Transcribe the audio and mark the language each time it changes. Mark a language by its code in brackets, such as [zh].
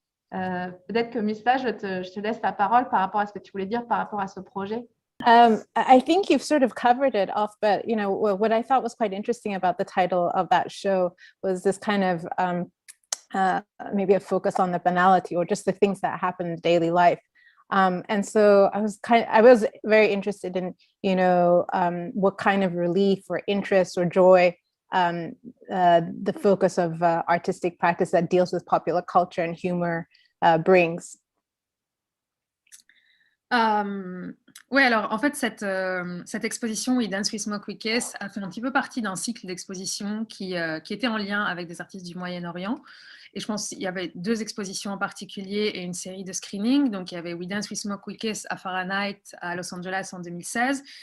[fr] Peut-être que Misla, je te laisse la parole par rapport à ce que tu voulais dire par rapport à ce projet. [en] I think you've sort of covered it off, but what I thought was quite interesting about the title of that show was this kind of maybe a focus on the banality or just the things that happen in daily life. And so I was very interested in what kind of relief or interest or joy the focus of artistic practice that deals with popular culture and humor brings. [fr] Oui, alors en fait, cette exposition We Dance, We Smoke, We Kiss a fait un petit peu partie d'un cycle d'expositions qui était en lien avec des artistes du Moyen-Orient. Et je pense qu'il y avait 2 expositions en particulier et une série de screenings. Donc, il y avait We Dance, We Smoke, We Kiss à Fahrenheit à Los Angeles en 2016.